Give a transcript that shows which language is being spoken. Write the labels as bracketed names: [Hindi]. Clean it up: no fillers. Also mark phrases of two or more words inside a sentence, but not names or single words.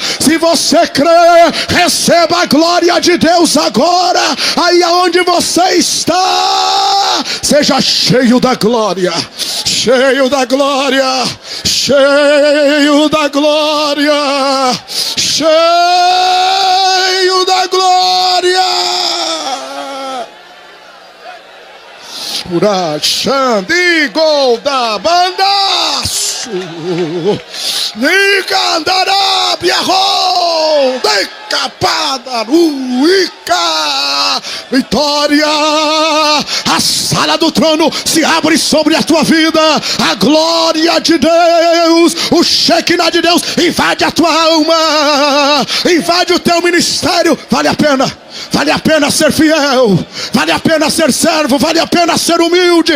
[Portuguese] Se você crê, receba a glória de Deus agora. Aí aonde você está, seja cheio da glória, cheio da glória, cheio da glória, cheio da glória. Urachandi golda bandaço, Nicandarabia decapada ruica. Vitória. A sala do trono se abre sobre a tua vida. A glória de Deus, o Shekinah de Deus invade a tua alma, invade o teu ministério. Vale a pena. Vale a pena ser fiel, vale a pena ser servo, vale a pena ser humilde.